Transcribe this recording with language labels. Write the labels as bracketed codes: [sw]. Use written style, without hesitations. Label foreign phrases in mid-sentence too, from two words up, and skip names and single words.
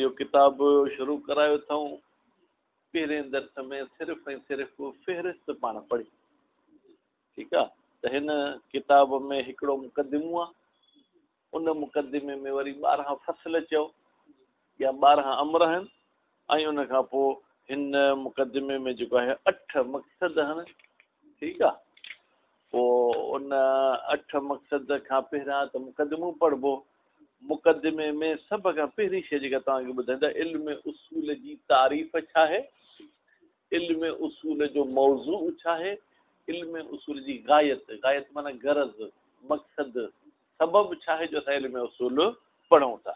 [sd] یہ کتاب شروع کرایو تھوں پہریں درس میں صرف فہرست پانا پڑھی [ur] ٹھیک ہے. [sd] تو ہن کتاب میں ہکڑو مقدمو ہے ان مقدمے میں وری 12 فصل چو یا 12 امر ہیں ऐं उन खां पोइ हिन मुक़दमे में जेको आहे 8 मक़सद आहिनि ठीकु आहे. पोइ उन 8 मक़सद खां पहिरियां त मुक़दमो पढ़बो. मुक़दमे में सभ खां पहिरीं शइ जेका तव्हांखे ॿुधाईंदा इल्म उसूल जी तारीफ़ छा आहे, इल्म उसूल जो मौज़ू छा आहे, इल्म उसूल जी गायत माना गरज़ मक़सद सबब छा आहे जो असां इल्म उसूल पढ़ूं था.